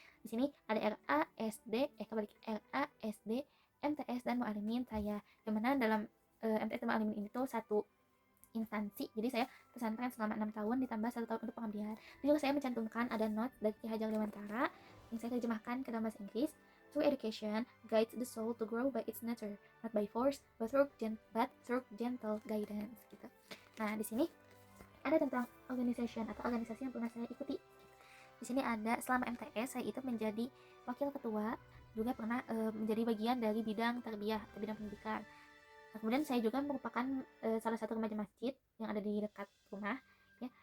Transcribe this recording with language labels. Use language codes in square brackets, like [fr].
[id] Di sini ada RA, SD, RA, SD, MTS, dan Mu'alimin saya. Yang mana dalam MTS dan Mu'alimin ini tuh satu instansi. Jadi saya pesantren selama 6 tahun ditambah 1 tahun untuk pengabdian. Jadi juga saya mencantumkan ada note dari Ki Hajar Dewantara yang saya terjemahkan ke dalam bahasa Inggris. [en] True education guides the soul to grow by its nature, not by force, but through gentle guidance. [id] Gitu. Nah, di sini ada tentang organization atau organisasi yang pernah saya ikuti. Di sini ada selama MTS saya itu menjadi wakil ketua, juga pernah menjadi bagian dari bidang tarbiyah atau bidang pendidikan. Nah, kemudian saya juga merupakan salah satu remaja masjid yang ada di dekat rumah ya.